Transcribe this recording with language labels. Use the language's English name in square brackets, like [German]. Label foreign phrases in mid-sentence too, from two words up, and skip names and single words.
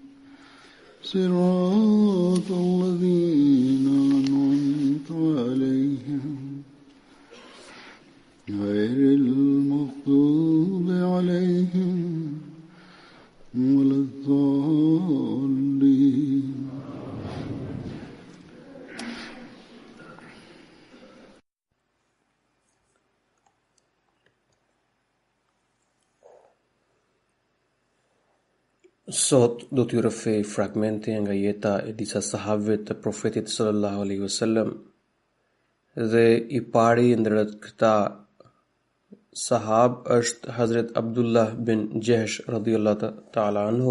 [Arabic] صراط الذين أنعمت عليهم غير المغضوب عليهم ولا الضالين. [Albanian] Sot do t'ju rrëfej fragmente nga jeta e disa sahabëve të Profetit [Arabic] صلى الله عليه وسلم, [Albanian] dhe i pari ndër këta sahab është Hazret Abdullah bin Jahsh [Arabic] رضي الله تعالى عنه.